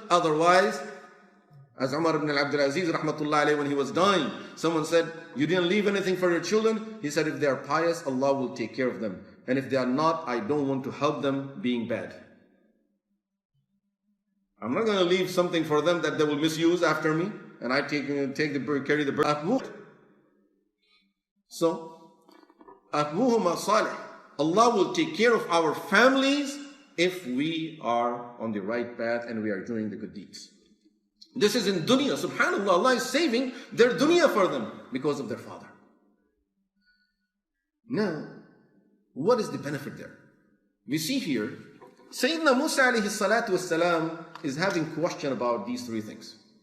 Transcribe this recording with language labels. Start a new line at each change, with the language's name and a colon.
English: Otherwise, as Umar ibn Abdul Aziz rahmatullah alayhi, when he was dying, someone said, you didn't leave anything for your children? He said, if they are pious, Allah will take care of them. And if they are not, I don't want to help them being bad. I'm not going to leave something for them that they will misuse after me, and I carry the burden. So,
Arabic: أَبُوهُمَا صَالِحٌ.
English: Allah will take care of our families if we are on the right path and we are doing the good deeds. This is in dunya. Subhanallah, Allah is saving their dunya for them because of their father. Now, what is the benefit there? We see here, Sayyidina Musa alayhi salatu wassalam is having question about these three things.